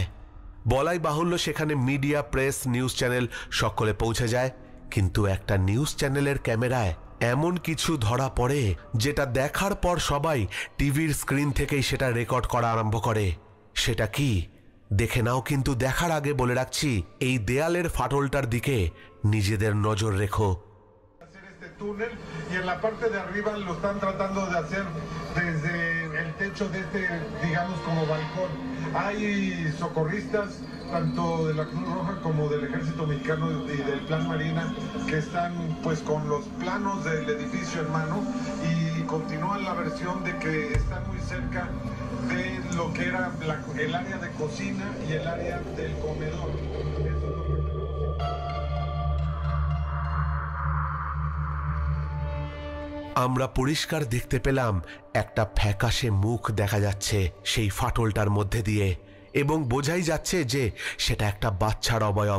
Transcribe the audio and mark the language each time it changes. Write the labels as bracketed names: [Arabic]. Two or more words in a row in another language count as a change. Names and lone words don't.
[Bangla] বলাই বাহুল্য সেখানে মিডিয়া, প্রেস, [English] news channel [Bangla] সকলে পৌঁছে যায়, কিন্তু একটা নিউজ চ্যানেলের ক্যামেরায় এমন কিছু ধরা পড়ে যেটা দেখার পর সবাই টিভির স্ক্রিন থেকেই সেটা রেকর্ড করা আরম্ভ করে। সেটা কি দেখে নাও, কিন্তু দেখার আগে বলে রাখছি এই দেয়ালের ফাটলটার দিকে নিজেদের নজর রেখো। [Spanish] túnel y en la parte de arriba lo están tratando de hacer desde el techo de este, digamos, como balcón. Hay socorristas tanto de la Cruz Roja como del Ejército Mexicano y del Plan Marina que están pues con los planos del edificio en mano y continúan la versión de que están muy cerca de lo que era el área de cocina y el área del comedor. [Bangla] আমরা পরিষ্কার দেখতে পেলাম একটা ফ্যাকাশে মুখ দেখা যাচ্ছে সেই ফাটলটার মধ্যে দিয়ে এবং বোঝাই যাচ্ছে যে সেটা একটা বাচ্চার অবয়ব।